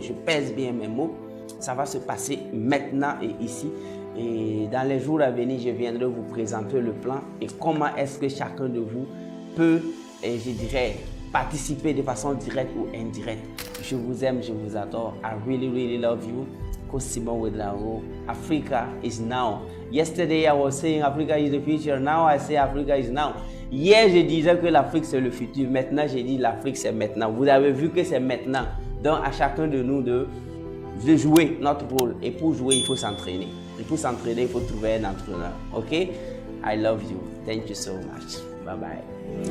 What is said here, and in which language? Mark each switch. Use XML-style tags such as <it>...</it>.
<fr>Je pèse bien mes mots. Ça va se passer maintenant et ici. Et dans les jours à venir, je viendrai vous présenter le plan et comment est-ce que chacun de vous peut, je dirais, participer de façon directe ou indirecte. Je vous aime, je vous adore.</fr> <en>I really, really love you. Simon Wedrago. Africa is now. Yesterday I was saying Africa is the future. Now I say Africa is now.</en> <fr>Hier je disais que l'Afrique c'est le futur. Maintenant je dis l'Afrique c'est maintenant. Vous avez vu que c'est maintenant. Donc à chacun de nous de jouer notre rôle. Et pour jouer il faut s'entraîner. Et pour s'entraîner il faut trouver un entraîneur. Ok?</fr> <en>I love you. Thank you so much. Bye bye.</en>